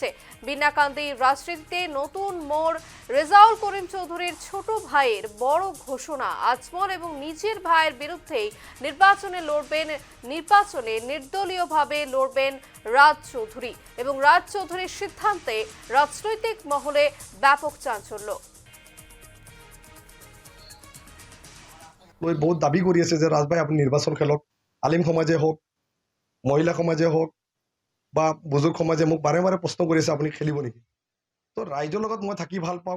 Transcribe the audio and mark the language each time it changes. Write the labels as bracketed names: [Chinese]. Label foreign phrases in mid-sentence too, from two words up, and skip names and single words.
[Bangla] বিন্নাকান্দির রাজনীতিতে নতুন মোড়। রেজাউল করিম চৌধুরীর ছোট ভাইয়ের বড় ঘোষণা। আজমল এবং নিজের ভাইয়ের বিরুদ্ধেই নির্বাচনে নির্দলীয়ভাবে লড়বেন রাজ চৌধুরী এবং রাজ চৌধুরীর সিদ্ধান্তে রাজনৈতিক মহলে ব্যাপক চাঞ্চল্য। [Assamese] বহুত দাবী কৰি আছে যে ৰাজভাই আপুনি নিৰ্বাচন খেলক, আলিম সমাজে হওক, মহিলা সমাজে হওক বা বুজুৰ্গ সমাজে মোক বাৰে বাৰে প্ৰশ্ন কৰি আছে আপুনি খেলিব নেকি। তো ৰাইজৰ লগত মই থাকি ভাল পাওঁ।